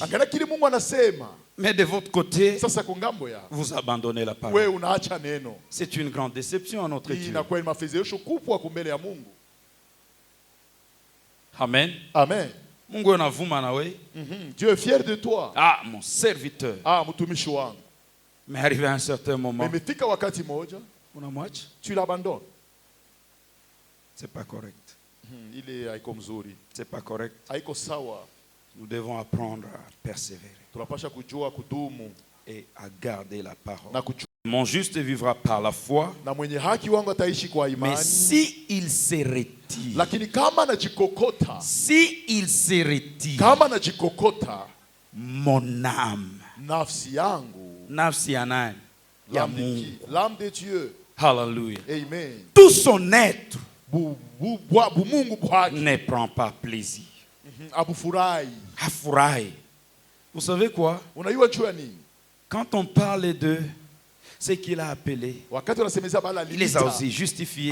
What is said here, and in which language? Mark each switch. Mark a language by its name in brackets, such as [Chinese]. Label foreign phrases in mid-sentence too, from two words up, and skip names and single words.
[French] Mais de votre côté, vous abandonnez la parole. C'est une grande déception à notre Dieu. Amen. Amen. Dieu est fier de toi. Ah, mon serviteur. [Swahili] Ah, mtumishi wangu. [French] Mais arrivé à un certain moment, tu l'abandonnes. C'est pas correct. C'est pas correct. Nous devons apprendre à persévérer et à garder la parole. Mon juste vivra par la foi. Mais si il se retire, mon âme, [Swahili] nafsi ya nani? Ya Mungu. [French] L'âme de Dieu. Hallelujah. Amen. Tout son être ne prend pas plaisir. Afurahi. Vous savez quoi? Quand on parle de ce qu'il a appelé, il les a aussi justifiés.